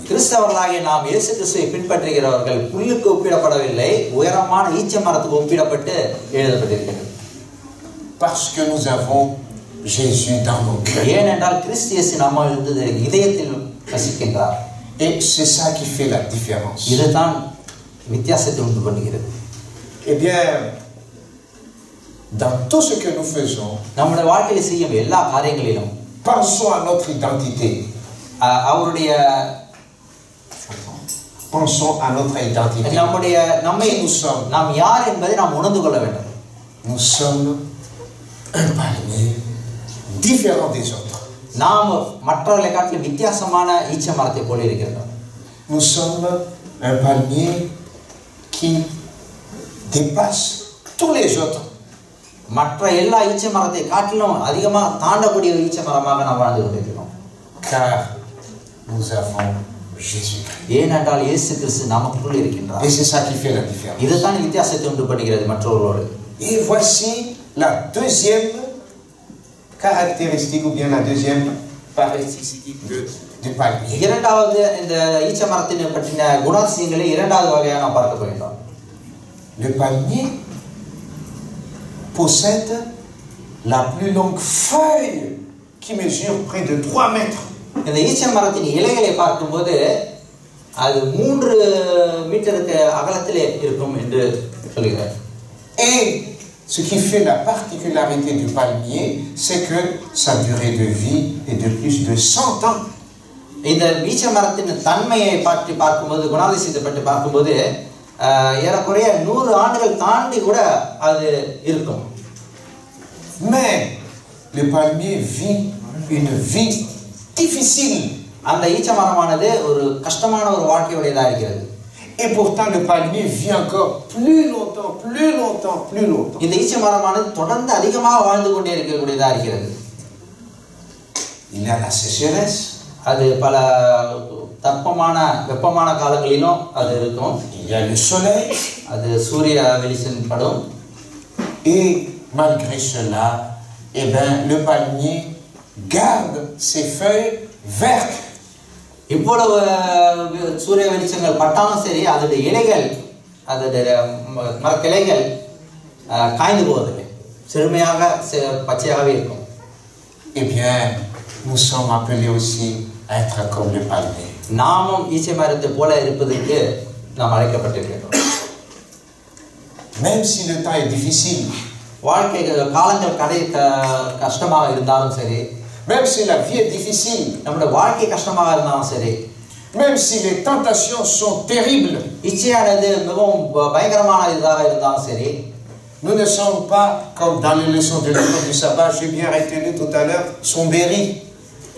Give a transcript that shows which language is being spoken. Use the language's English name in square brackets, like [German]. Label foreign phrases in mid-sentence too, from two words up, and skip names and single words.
[Tamil] கிறிஸ்தவர்களாகிய நாம் இயேசு கிறிஸ்துவை பின்பற்றுகிறவர்கள் புல்லுக்கு ஒப்பிடப்படவில்லை, உயரமான ஈச்ச மரத்துக்கு ஒப்பிடப்பட்டு எழுதப்பட்டிருக்கிறது. [French] Parce que nous avons Jésus dans nos cœurs. [Tamil] ஏனென்றால் கிறிஸ்து இயேசு நம்ம இதயத்தில் வசிக்கின்றார். [French] Et c'est ça qui fait la différence. [Tamil] இதுதான் வித்தியாசத்தை உண்டு பண்ணுகிறது. [French] Eh bien, dans tout ce que nous faisons, [Tamil] நம்முடைய வாழ்க்கையில் செய்யும் எல்லா காரியங்களிலும் [French] pensons à notre identité. [Tamil] அவருடைய [French] Pensons à notre identité. [Tamil] நம்மை [French] Qui nous sommes. [Tamil] நாம் யார் என்பதை நாம் உணர்ந்து கொள்ள வேண்டும். [French] Nous sommes un palmier différent des autres. [Tamil] நாம் மற்றவர்களை காட்டிலும் வித்தியாசமான ஈச்ச மரத்தை போல இருக்கிறோம். [French] Nous sommes un palmier qui dépasse tous les autres. [Tamil] மற்ற எல்லா ஈச்ச மரத்தை காட்டிலும் அதிகமாக தாண்டக்கூடிய ஈச்ச மரமாக நாம் வாழ்ந்து கொண்டிருக்கிறோம். [French] Car nous avons Jésus-Christ. [Tamil] ஏனென்றால் இயேசு கிறிஸ்து நமக்குள் இருக்கின்றார். [French] Et c'est ça qui fait la différence. [Tamil] இதுதான் வித்தியாசத்தை உண்டு பண்ணுகிறது மற்றவர்களோடு. [French] Et voici la deuxième caractéristique ou bien la deuxième caractéristique du palmier. [Tamil] இரண்டாவது இந்த ஈச்ச மரத்தினை பற்றின குணாதிசயங்களை இரண்டாவது வகையாக நாம் பார்க்க போகிறோம். [French] Le palmier possède la plus longue feuille qui mesure près de 3 mètres. [Tamil] இந்த ஈச்ச மரத்தின் இலைகளை பார்க்கும்போது அது 3 மீட்டருக்கு அகலத்திலே இருக்கும் என்று சொல்கிறார். [French] Et ce qui fait la particularité du palmier, c'est que sa durée de vie est de plus de 100 ans. [Tamil] இந்த ஈச்ச மரத்தின் தன்மையை பற்றி பார்க்கும்போது குணாதிசயத்தை பற்றி பார்க்கும்போது ஏறக்குறைய 100 ஆண்டுகள் தாண்டி கூட அது இருக்கும். [French] Mais le palmier vit une vie difficile. [Tamil] அந்த ஈச்ச மரமானது ஒரு கஷ்டமான ஒரு வாழ்க்கையுடையதாக இருக்கிறது. [French] Et pourtant le palmier vit encore plus longtemps, plus longtemps, plus longtemps. [Tamil] இந்த ஈச்ச மரமானது தொடர்ந்து அதிகமாக வாழ்ந்து கொண்டே இருக்கக்கூடியதாக இருக்கிறது. [French] Il y a la sécheresse. [Tamil] அது பல தட்பமான வெப்பமான காலங்களிலும் அது இருக்கும். [French] Il y a le soleil. [Tamil] அது சூரிய வெளிச்சம் படும். [French] Et malgré cela, eh ben, le palmier garde ses feuilles vertes. [Tamil] இவ்வளவு சூரிய வெளிச்சங்கள் பட்டாலும் சரி அதோடைய இலைகள் அதோடைய மரக்கிளைகள் காய்ந்து போவதில்லை, செழுமையாக பச்சையாகவே இருக்கும். [French] Eh bien, nous sommes appelés aussi à être comme le palmier. [Tamil] நாமும் ஈச்சை மரத்தை போல இருப்பதற்கு நாம் அழைக்கப்பட்டிருக்கிறோம். [French] Même si le temps est difficile, [Tamil] வாழ்க்கை காலங்கள் கஷ்டமாக இருந்தாலும் சரி, [French] même si la vie est difficile, [Tamil] நம்முடைய வாழ்க்கை கஷ்டமாக இருந்தாலும் சரி, [French] même si les tentations sont terribles, [Tamil] இச்சையானது மிகவும் பயங்கரமான இதாக இருந்தாலும் சரி, [French] nous ne sommes pas comme dans les leçons de l'école du sabbat, j'ai bien retenu tout à l'heure, Sombéry.